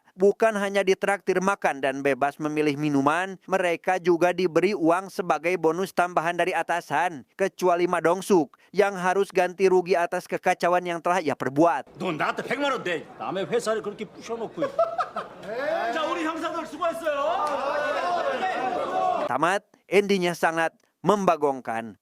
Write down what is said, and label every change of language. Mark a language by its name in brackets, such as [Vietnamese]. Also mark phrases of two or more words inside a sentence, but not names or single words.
[Indonesian] Bukan hanya ditraktir makan dan bebas memilih minuman, mereka juga diberi uang sebagai bonus tambahan dari atasan. Kecuali Ma Dong-suk yang harus ganti rugi atas kekacauan yang telah ia perbuat. [Korean] 넌 나한테 100만 원 내. 남의 회사를 그렇게 부셔놓고. 자, 우리 형사들 수고했어요. [Indonesian] Tamat, endingnya sangat membagongkan.